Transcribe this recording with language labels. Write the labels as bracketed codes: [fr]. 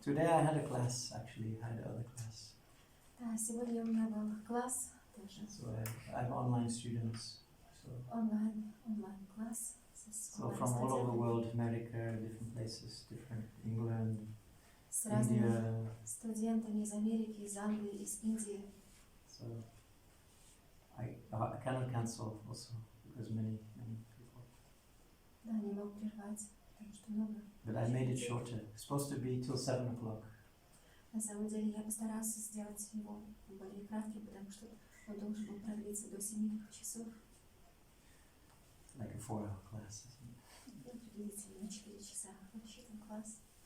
[en] Today I had a class, actually, I had another class. [ru] Да, сегодня у меня был класс тоже. [en] So I have online students. So [ru] Онлайн-класс. [en] So from all over the world, America, different places, different England, [ru] С разными [en] India. [ru] студентами из Америки, из Англии, из Индии. [en] So I cannot cancel also because many people. [ru] Да, не мог прервать, потому что много. [en] But I made it shorter. It's supposed to be till 7 o'clock. [ru] На самом деле я постарался сделать его более кратким, потому что он должен был продлиться до 7 часов. [en] Like a 4-hour class, isn't it? [ru] Ну, приблизительно 4 часа рассчитан класс.